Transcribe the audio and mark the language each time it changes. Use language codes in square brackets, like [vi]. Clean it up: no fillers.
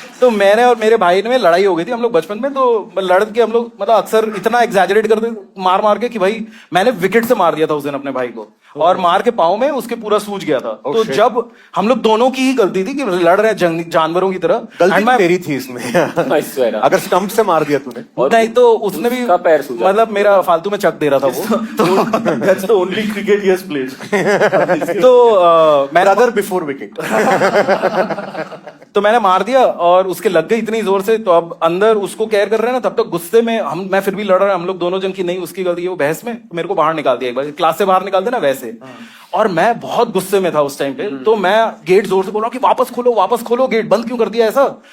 [hi] तो मैंने और मेरे भाई में लड़ाई हो गई थी हम लोग बचपन में, तो लड़ के हम लोग मतलब अक्सर इतना एग्जैजरेट करते मार मार के कि भाई मैंने विकेट से मार दिया था उस दिन अपने भाई को, और मार के पाँव में उसके पूरा सूज गया था। तो जब हम लोग दोनों की ही गलती थी कि लड़ रहे हैं जानवरों की तरह, गलती तेरी थी इसमें। अगर स्टंप से मार दिया तूने नहीं तो उसने भी पैर सूजा, मतलब मेरा फालतू में चक दे रहा था वो। [en] That's the only cricket he has played. [hi] तो मैं [en] Brother before wicket. [hi] तो मैंने मार दिया और उसके लग गई इतनी जोर से, तो अब अंदर उसको केयर कर रहे हैं ना, तब तक गुस्से में मैं फिर भी लड़ रहा, हम लोग दोनों जन की नहीं उसकी गलती है, वो बहस में मेरे को बाहर निकाल दिया, एक बार क्लास से बाहर निकाल देना वैसे। और मैं बहुत गुस्से में था उस टाइम पे, तो मैं गेट जोर से बोल रहा कि वापस खोलो गेट, बंद क्यों कर दिया ऐसा।